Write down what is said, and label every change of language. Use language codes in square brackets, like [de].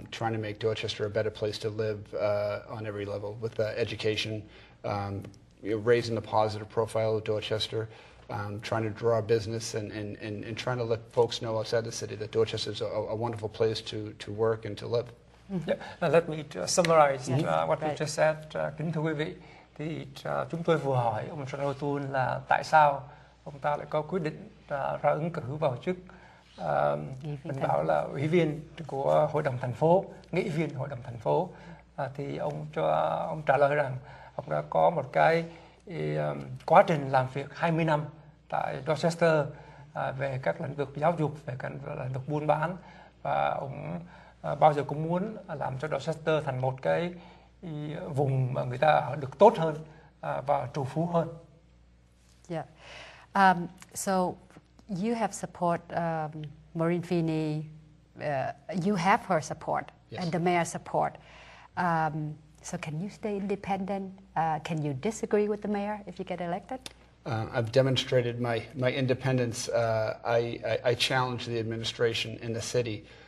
[en] trying to make Dorchester a better place to live on every level, with education, raising the positive profile of Dorchester, trying to draw business and trying to let folks know outside the city that Dorchester is a wonderful place to work and to live. Yeah. Let me summarize what you Right. just said. [vi] Kính thưa quý vị, thì chúng tôi vừa hỏi ông John O'Toole là tại sao ông ta lại có quyết định ra ứng cử vào chức mình bảo là ủy viên của hội đồng thành phố, nghị viên hội đồng thành phố. Thì ông trả lời rằng ông đã có một cái quá trình làm việc 20 năm tại Dorchester về các lĩnh vực giáo dục, về các lĩnh vực buôn bán, và ông bao giờ cũng muốn làm cho Dorchester thành một cái vùng mà người ta ở được tốt hơn và trù phú hơn. [en] Yeah. So you have support Maureen Feeney. You have her support. Yes. And the mayor's support. So can you stay independent? Can you disagree with the mayor if you get elected? I've demonstrated my independence. I challenged the administration in the city.